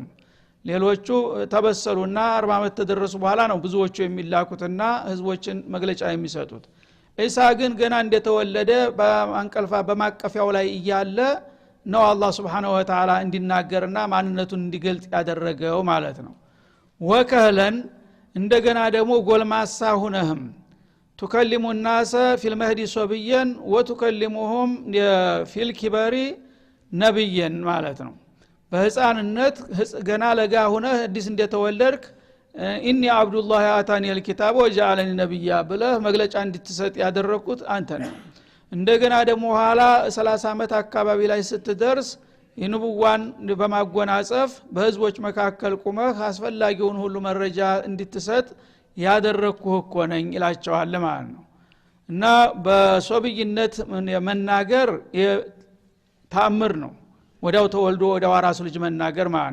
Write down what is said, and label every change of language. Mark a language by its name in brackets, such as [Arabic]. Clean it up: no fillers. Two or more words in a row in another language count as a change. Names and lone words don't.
[Amharic] ሌሎቹ ተበሰሉና 40 ዓመት ተደረሱ በኋላ ነው ብዙዎቹ የሚላኩትና ህዝቦችን መግለጫ የሚሰጡት ኢሳ ግን ገና እንደተወለደ በአንቀልፋ በማቀፊያው ላይ እያለ ነው አላህ [Arabic] سبحانه وتعالى [Amharic] እንዲናገርና ማንነቱን እንዲገልጽ ያደረገው ማለት ነው ወከለን እንደገና ደግሞ ጎልማሳ ሆነህም تكلم [Arabic] الناس في المهدي صبيا وتكلمهم في الكبار نبيا [Amharic] ማለት ነው በህፃንነት ገና ለጋ ሆነ አዲስ እንደተወለድክ [Arabic] إني عبد الله آتاني الكتاب وجعلني نبيا [Amharic] ብለህ መግለጫ እንድትሰጥ ያደረኩት አንተ ነህ እንደገና ደግሞ ኋላ 30 ዓመት አካባቢ ላይ ስትደርስ የንቡዋን በማጎናጸፍ በህዝቦች መካከል ቆመህ አስፈላጊውን ሁሉ መረጃ እንድትሰጥ ያደረኩህ እኮ ነኝ ኢላቸዋል ማለት ነው እና በሶብይነት መናገር ተአምር ነው ወዳው ተወልዶ ወዳው ራሱ ልጅ መናገር ማለት